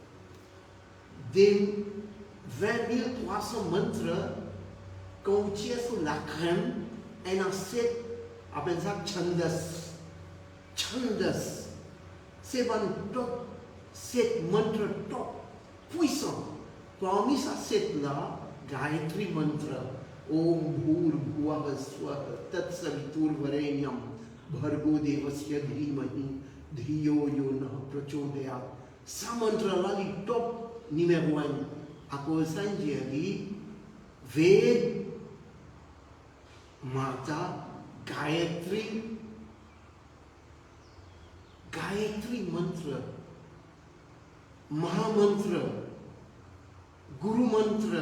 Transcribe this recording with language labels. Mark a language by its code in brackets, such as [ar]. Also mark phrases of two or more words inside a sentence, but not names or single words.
[fr] Des 20 300 mantras, quand on tire sur la crème, il y a 7, appelle ça Chandas. Chandas. C'est un top, 7 mantras top, puissants. Parmi ces 7-là, Gayatri mantra. [sa] Om Bhur Bhuvah Swaha Tatsaviturvarenyam Bhargo Devasya Dhimahi Dhiyo Yo Nah Prachodayat. [fr] Ce mantra-là, il top numéro 1. À cause de ça, il dit Ved Mata Gayatri. Gayatri mantra, Mahamantra, Guru mantra.